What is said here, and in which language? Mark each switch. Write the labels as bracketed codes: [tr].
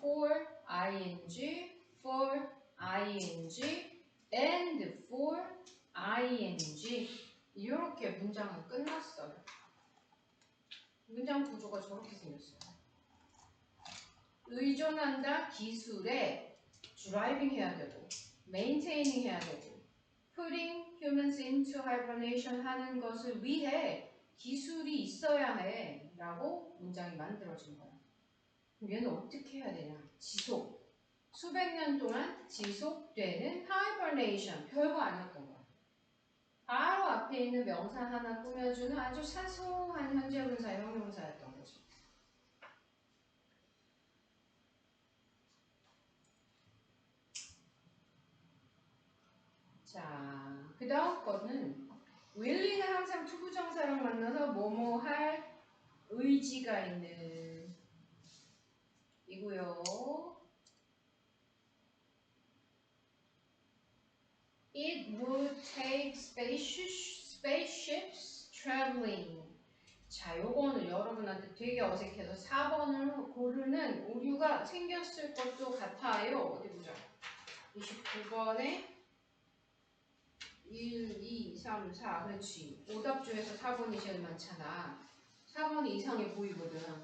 [en] for ing, for ing, and for ing. [ko] 이렇게 문장은 끝났어요. 문장 구조가 저렇게 생겼어요. 의존한다 기술에 driving 해야 되고 maintaining 해야 되고 [en] putting humans into hibernation [ko] 하는 것을 위해 기술이 있어야 해 라고 문장이 만들어진 거야. 그럼 얘는 어떻게 해야 되냐? 지속. 수백 년 동안 지속되는 hibernation. 별거 아니었던 거야. 바로 앞에 있는 명사 하나 꾸며주는 아주 사소한 현재분사, 형용사였던 거죠. 그 다음 거는 willing은 항상 투부정사랑 만나서 뭐뭐 할 의지가 있는 이고요. [en] It would take spaceships traveling. [ko] 자, 요거는 여러분한테 되게 어색해서 4번을 고르는 오류가 생겼을 것도 같아요. 어디 보자. 29번에 1, 2, 3, 4. 그렇지. 오답 중에서 4번이 제일 많잖아. 4번이 이상해 보이거든.